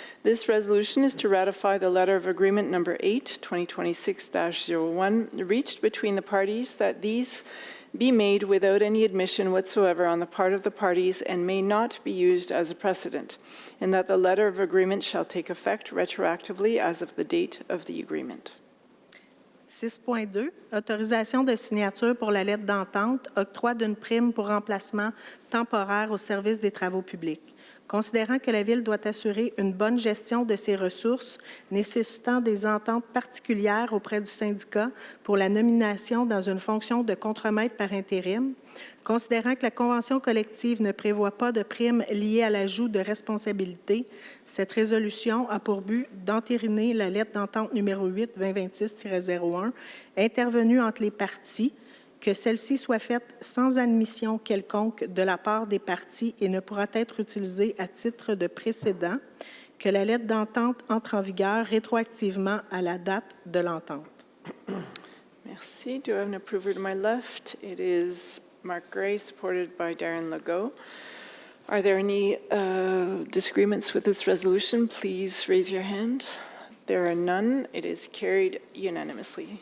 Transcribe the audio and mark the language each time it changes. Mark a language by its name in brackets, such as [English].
[English] This resolution is to ratify the letter of agreement number 8, 2026-01, reached between the parties, that these be made without any admission whatsoever on the part of the parties and may not be used as a precedent, and that the letter of agreement shall take effect retroactively as of the date of the agreement. [French] 6.2 Autorisation de signature pour la lettre d'entente, octroi d'une prime pour remplacement temporaire au service des travaux publics. Considérant que la Ville doit assurer une bonne gestion de ses ressources, nécessitant des ententes particulières auprès du syndicat pour la nomination dans une fonction de contremaître par intérim, considérant que la convention collective ne prévoit pas de prime liée à l'ajout de responsabilité, cette résolution a pour but d'entériner la lettre d'entente numéro 8 2026-01 intervenue entre les parties, que celle-ci soit faite sans admission quelconque de la part des parties et ne pourra être utilisée à titre de précédent, que la lettre d'entente entre en vigueur rétroactivement à la date de l'entente. Merci. [English] Do I have an approver to my left? It is Mark Gray, supported by Darren Legault. Are there any disagreements with this resolution? Please raise your hand. There are none. It is carried unanimously.